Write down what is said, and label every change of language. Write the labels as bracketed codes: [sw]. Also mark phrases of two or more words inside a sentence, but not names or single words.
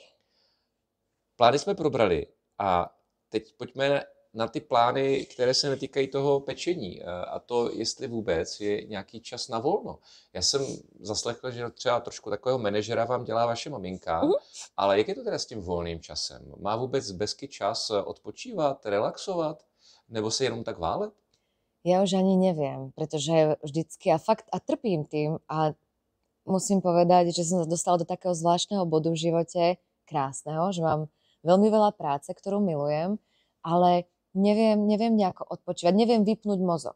[cs] Plány jsme probrali a teď pojďme na ty plány, které se netýkají toho pečení a to, jestli vůbec je nějaký čas na volno. Já jsem zaslechl, že třeba trošku takového manažera vám dělá vaše maminka, ale jak je to teda s tím volným časem? Má vůbec Besky čas odpočívat, relaxovat, nebo se jenom tak válet? [sk] Ja už ani neviem, pretože vždycky a trpím tým a musím povedať, že som sa dostala do takého zvláštneho bodu v živote, krásneho, že mám veľmi veľa práce, ktorú milujem, ale neviem nejako odpočívať, neviem vypnúť mozog.